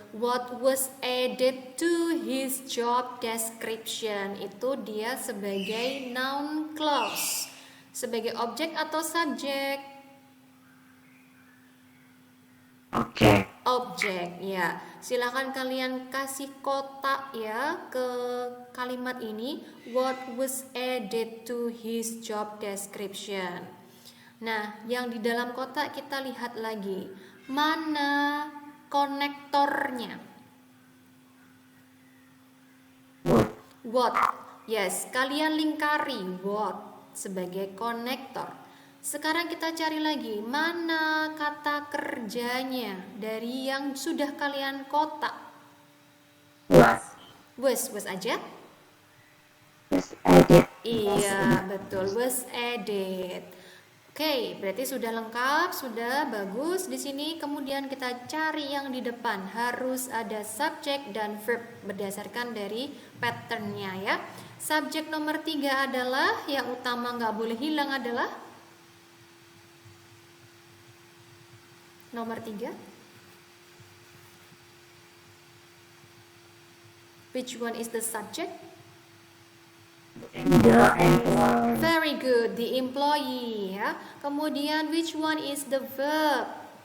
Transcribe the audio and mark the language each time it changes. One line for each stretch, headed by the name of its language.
English: What was added to his job description?
Indonesian: Itu dia sebagai noun clause. Sebagai objek atau subjek? Objek, ya. Silakan kalian kasih kotak ya ke kalimat ini.
English: What was added to his job description?
Indonesian: Nah, yang di dalam kotak kita lihat lagi. Mana konektornya?
English: What.
Indonesian: Yes, kalian lingkari what sebagai konektor. Sekarang kita cari lagi mana kata kerjanya dari yang sudah kalian kotak. Was aja?
English: Was added.
Indonesian: Iya, betul, was added. Oke, berarti sudah lengkap, sudah bagus di sini. Kemudian kita cari yang di depan, harus ada subjek dan verb berdasarkan dari patternnya ya. Subjek nomor 3 adalah yang utama nggak boleh hilang adalah nomor 3.
English: Which one is the subject? The employer. Very good, the employee ya. Kemudian which one is the verb?